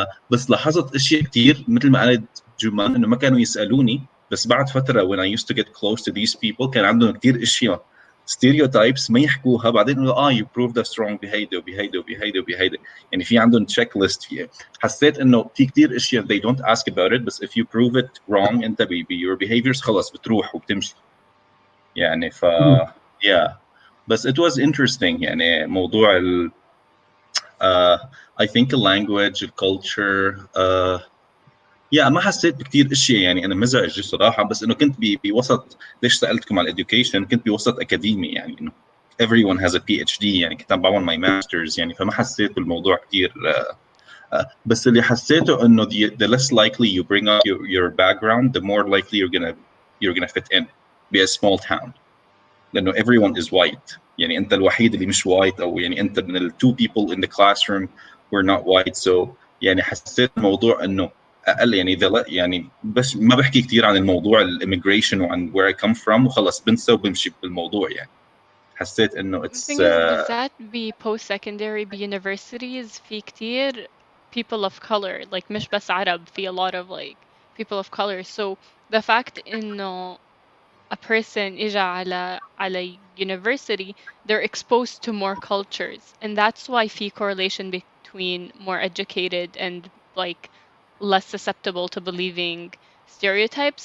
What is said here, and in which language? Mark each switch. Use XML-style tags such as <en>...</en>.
<ar>بس لاحظت اشياء كثير مثل ما قالت جمان انه ما كانوا يسالوني، بس بعد فتره</ar> <en>when I used to get close to these people</en> <ar>كان عندهم كثير اشياء ستيريوتايبس ما يحكوها، بعدين انه</ar> <en>you proved us wrong</en> <ar>بهيدا وبهيدا وبهيدا وبهيدا. يعني في عندهم تشيك ليست فيها. حسيت انه في كثير اشياء</ar> <en>they don't ask about it،</en> <ar>بس</ar> <en>if you prove it wrong</en> <ar>انت</ar> <en>your behaviors</en> <ar>خلص بتروح وبتمشي يعني. yeah بس</ar> <en>it was interesting</en> <ar>يعني موضوع</ar> <en>I think the language the culture</en> <ar>ما حسيت بكثير اشياء يعني انا مزعج صراحه، بس انه كنت بوسط. ليش سالتكم على الاديوكيشن؟ كنت بوسط اكاديمي يعني انه</ar> <en>everyone has a PhD،</en> <ar>يعني كنت عم بعمل</ar> <en>my masters</en> <ar>يعني، فما حسيت بالموضوع كثير. بس اللي حسيته انه</ar> <en>the less likely you bring up your background the more likely you're gonna fit in be a small town،</en> <ar>لانه</ar> <en>everyone is white.</en> <ar>يعني انت الوحيد اللي مش white، او يعني انت من ال</ar> <en>two people in the classroom we're not white.</en> <ar>so يعني حسيت الموضوع انه اقل يعني يعني بس ما بحكي كثير عن الموضوع الاميجريشن وعن</ar> <en>where I come from</en> <ar>وخلص بنسى وبمشي بالموضوع. يعني حسيت انه</ar> <en>The it's thing is</en> <ar>بالذات</ar> <en>post secondary universities</en> <ar>في كتير</ar> <en>people of color, like</en> <ar>مش بس عرب، في</ar> <en>a lot of like people of color. So the fact</en> <ar>إنه</ar> <en>a person</en> <ar>إجا على</ar> <en>university, they're exposed to more cultures, and that's why</en> <ar>في</ar> <en>correlation between more educated and like less susceptible to believing stereotypes.</en>